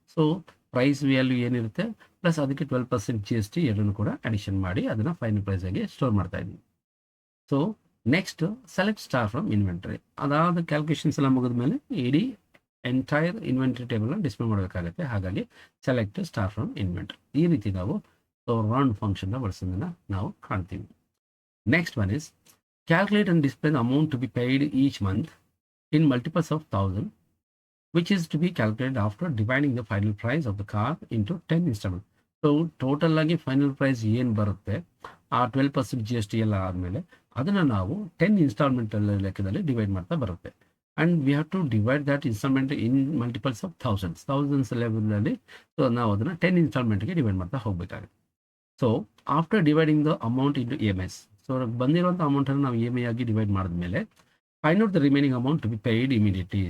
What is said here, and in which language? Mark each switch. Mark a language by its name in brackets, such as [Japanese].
[Kannada] So price value ಏನಿರುತ್ತೆ plus ಅದಕ್ಕೆ 12% GST ಎರಡನ್ನು ಕೂಡ ಅಡಿಷನ್ ಮಾಡಿ ಅದನ್ನು ಫೈನಲ್ ಪ್ರೈಸ್ ಆಗಿ ಸ್ಟೋರ್ ಮಾಡ್ತಾ ಇದ್ದೀವಿ. So next select star from inventory. ಅದಾದ ಕ್ಯಾಲ್ಕುಲೇಷನ್ಸ್ ಎಲ್ಲ ಮುಗಿದ ಮೇಲೆ ಇಡೀ ಎಂಟೈರ್ ಇನ್ವೆಂಟ್ರಿ ಟೇಬಲ್ನ ಡಿಸ್ಪ್ಲೇ ಮಾಡಬೇಕಾಗುತ್ತೆ, ಹಾಗಾಗಿ ಸೆಲೆಕ್ಟ್ ಸ್ಟಾರ್ ಫ್ರಮ್ ಇನ್ವೆಂಟ್ರಿ. ಈ ರೀತಿ ನಾವು ರೌಂಡ್ ಫಂಕ್ಷನ್ನ ಬಳಸೋದನ್ನು ನಾವು ಕಾಣ್ತೀವಿ. [English] Next one is calculate and display the amount to be paid each month in multiples of 1,000, which is to be calculated after dividing the final price of the car into 10 installments. [Kannada] So total ಆಗಿ final price ಏನು ಬರುತ್ತೆ ಆ 12% GST ಎಲ್ಲ ಆದಮೇಲೆ ಅದನ್ನು ನಾವು 10 instalment ಲೆಕ್ಕದಲ್ಲಿ divide ಮಾಡ್ತಾ ಬರುತ್ತೆ. [English] And we have to divide that instalment in multiples of thousands ಲೆವೆಲಲ್ಲಿ. [Kannada] ಸೊ ನಾವು ಅದನ್ನು 10 ಇನ್ಸ್ಟಾಲ್ಮೆಂಟ್ಗೆ ಡಿವೈಡ್ ಮಾಡ್ತಾ ಹೋಗಬೇಕಾಗುತ್ತೆ. So [English] after dividing the amount into EMIs, [Kannada] so ಬಂದಿರುವಂಥ ಅಮೌಂಟನ್ನು ನಾವು EMI ಆಗಿ ಡಿವೈಡ್ ಮಾಡಿದ್ಮೇಲೆ [English] Find out the remaining amount to be paid immediately.